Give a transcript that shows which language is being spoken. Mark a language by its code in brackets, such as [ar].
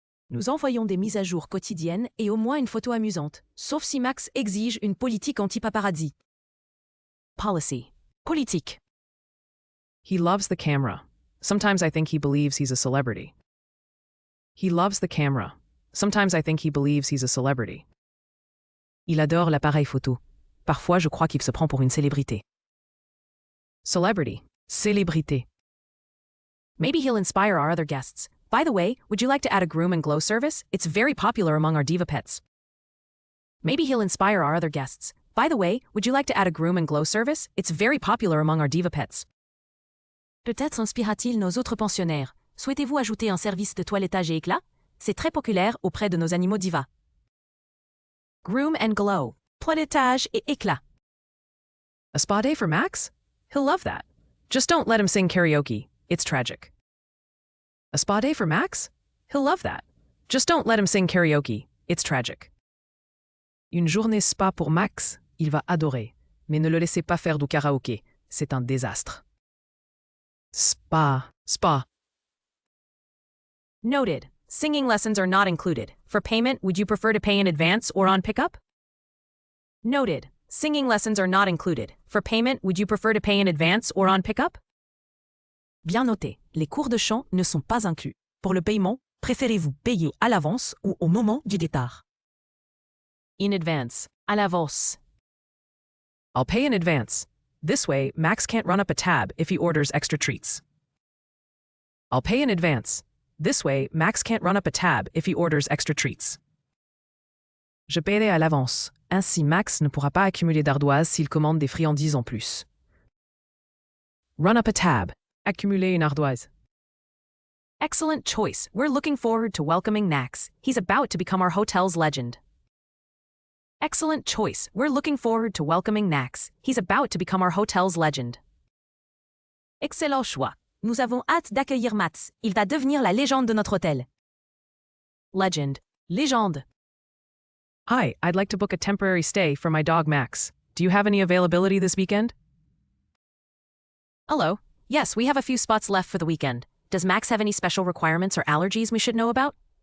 [fr] Nous envoyons des mises à jour quotidiennes et au moins une photo amusante, sauf si Max exige une politique anti-paparazzi. [en] Policy. Politique. He loves the camera. Sometimes I think he believes he's a celebrity. He loves the camera. Sometimes I think he believes he's a celebrity. [fr] Il adore l'appareil photo. Parfois, je crois qu'il se prend pour une célébrité. [en] Celebrity. Célébrité. Maybe he'll inspire our other guests. By the way, would you like to add a groom-and-glow service? It's very popular among our diva pets. Maybe he'll inspire our other guests. By the way, would you like to add a groom-and-glow service? It's very popular among our diva pets. [fr] Peut-être inspirera-t-il nos autres pensionnaires. Souhaitez-vous ajouter un service de toilettage et éclat? C'est très populaire auprès de nos animaux divas. Groom-and-glow. Toilettage et éclat. [en] A spa day for Max? He'll love that. Just don't let him sing karaoke. It's tragic. A spa day for Max? He'll love that. Just don't let him sing karaoke. It's tragic. [fr] Une journée spa pour Max? Il va adorer. Mais ne le laissez pas faire du karaoké. C'est un désastre. Spa. Spa. [en] Noted. Singing lessons are not included. For payment, would you prefer to pay in advance or on pickup? Noted. Singing lessons are not included. For payment, would you prefer to pay in advance or on pickup? [fr] Bien noté. Les cours de chant ne sont pas inclus. Pour le paiement, préférez-vous payer à l'avance ou au moment du départ? [en] In advance. [fr] À l'avance. [en] I'll pay in advance. This way, Max can't run up a tab if he orders extra treats. I'll pay in advance. This way, Max can't run up a tab if he orders extra treats. [fr] Je paierai à l'avance. Ainsi, Max ne pourra pas accumuler d'ardoises s'il commande des friandises en plus. [en] Run up a tab. [fr] Accumuler une ardoise. [en] Excellent choice. We're looking forward to welcoming Max. He's about to become our hotel's legend. Excellent choice. We're looking forward to welcoming Max. He's about to become our hotel's legend. [fr] Excellent choix. Nous avons hâte d'accueillir Max. Il va devenir la légende de notre hôtel. [en] Legend. Légende. Hi, I'd like to book a temporary stay for my dog Max. Do you have any availability this weekend? Hello. Yes, we have a few spots left for the weekend. Does Max have any special requirements or allergies we should know about?